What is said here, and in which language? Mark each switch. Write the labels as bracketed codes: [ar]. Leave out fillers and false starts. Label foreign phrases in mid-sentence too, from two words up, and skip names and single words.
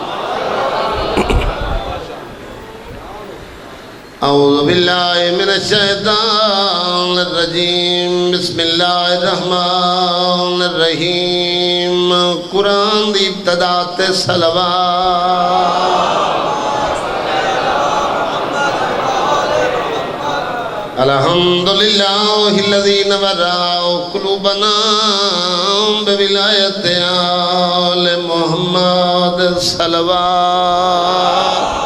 [ar] اعوذ باللہ من الشیطان الرجیم، بسم اللہ الرحمن الرحیم۔ [pa] قرآن دی ابتدا تے صلوات۔ [ar] الحمدللہ الذی نورا قلوبنا بولایت آل محمد صلوات۔